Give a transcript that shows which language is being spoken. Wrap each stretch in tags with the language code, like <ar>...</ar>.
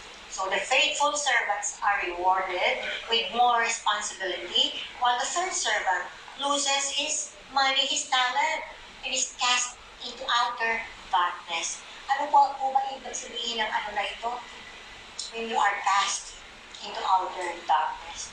<en>So the faithful servants are rewarded with more responsibility, while the third servant loses his money, his talent, and is cast into outer darkness.</en> <tl>Ano po ba ibig sabihin ng ano na ito?</tl> <en>When you are cast into outer darkness.</en>